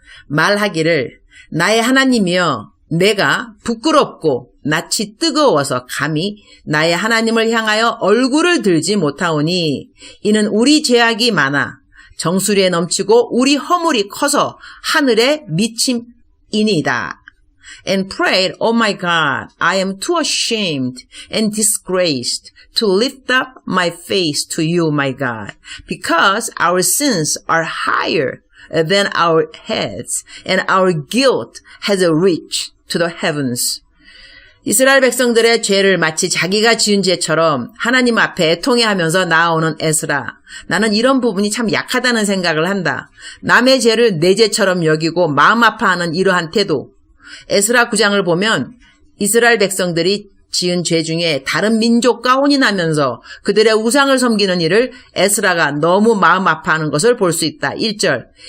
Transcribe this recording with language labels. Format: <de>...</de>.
<ko>말하기를 나의 하나님이여, 내가 부끄럽고 낯이 뜨거워서 감히 나의 하나님을 향하여 얼굴을 들지 못하오니 이는 우리 죄악이 많아 정수리에 넘치고 우리 허물이 커서 하늘에 미침이니이다.</ko> <en>And prayed, Oh my God, I am too ashamed and disgraced to lift up my face to you, my God, because our sins are higher than our heads, and our guilt has reached to the heavens.</en> <ko>이스라엘 백성들의 죄를 마치 자기가 지은 죄처럼 하나님 앞에 애통해하면서 나아오는 에스라. 나는 이런 부분이 참 약하다는 생각을 한다. 남의 죄를 내 죄처럼 여기고 마음 아파하는 이러한 태도. 에스라 9장을 보면 이스라엘 백성들이 지은 죄 중에 다른 민족과 혼인하면서 그들의 우상을 섬기는 일을 에스라가 너무 마음 아파하는 것을 볼 수 있다. 1절.</ko>